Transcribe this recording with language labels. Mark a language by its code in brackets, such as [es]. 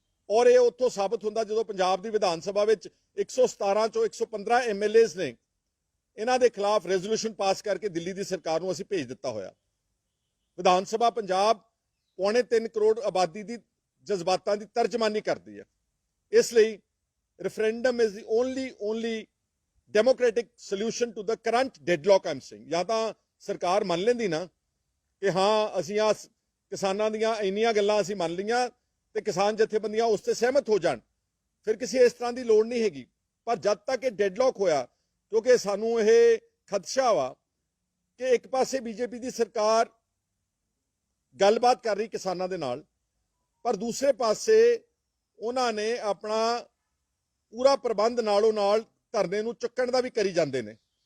[pa] ਔਰ ਇਹ ਉੱਥੋਂ ਸਾਬਤ ਹੁੰਦਾ ਜਦੋਂ ਪੰਜਾਬ ਦੀ ਵਿਧਾਨ ਸਭਾ ਵਿੱਚ 117 ਚੋਂ 115 MLAs ਨੇ ਇਹਨਾਂ ਦੇ ਖਿਲਾਫ ਰੈਜ਼ੋਲੂਸ਼ਨ ਪਾਸ ਕਰਕੇ ਦਿੱਲੀ ਦੀ ਸਰਕਾਰ ਨੂੰ ਅਸੀਂ ਭੇਜ ਦਿੱਤਾ ਹੋਇਆ। ਵਿਧਾਨ ਸਭਾ ਪੰਜਾਬ 3.25 ਕਰੋੜ ਆਬਾਦੀ ਦੀ ਜਜ਼ਬਾਤਾਂ ਦੀ ਤਰਜਮਾਨੀ ਕਰਦੀ ਹੈ। ਇਸ ਲਈ [en] referendum is the only democratic solution to the current deadlock I'm saying। [pa] ਜਾਂ ਤਾਂ ਸਰਕਾਰ ਮੰਨ ਲੈਂਦੀ ਨਾ ਕਿ ਹਾਂ ਅਸੀਂ ਆ ਕਿਸਾਨਾਂ ਦੀਆਂ ਇੰਨੀਆਂ ਗੱਲਾਂ ਅਸੀਂ ਮੰਨ ਲਈਆਂ ਤੇ ਕਿਸਾਨ ਜਥੇਬੰਦੀਆਂ ਉਸ ਤੇ ਸਹਿਮਤ ਹੋ ਜਾਣ, ਫਿਰ ਕਿਸੇ ਇਸ ਤਰ੍ਹਾਂ ਦੀ ਲੋੜ ਨਹੀਂ ਹੈਗੀ। ਪਰ ਜਦ ਤੱਕ ਇਹ ਡੈਡਲੌਕ ਹੋਇਆ, ਕਿਉਂਕਿ ਸਾਨੂੰ ਇਹ ਖਦਸ਼ਾ ਵਾ ਕਿ ਇੱਕ ਪਾਸੇ ਬੀਜੇਪੀ ਦੀ ਸਰਕਾਰ ਗੱਲਬਾਤ ਕਰ ਰਹੀ ਕਿਸਾਨਾਂ ਦੇ ਨਾਲ, ਪਰ ਦੂਸਰੇ ਪਾਸੇ ਉਹਨਾਂ ਨੇ ਆਪਣਾ ਪੂਰਾ ਪ੍ਰਬੰਧ ਨਾਲੋਂ ਨਾਲ ਧਰਨੇ ਨੂੰ ਚੁੱਕਣ ਦਾ ਵੀ ਕਰੀ ਜਾਂਦੇ ਨੇ।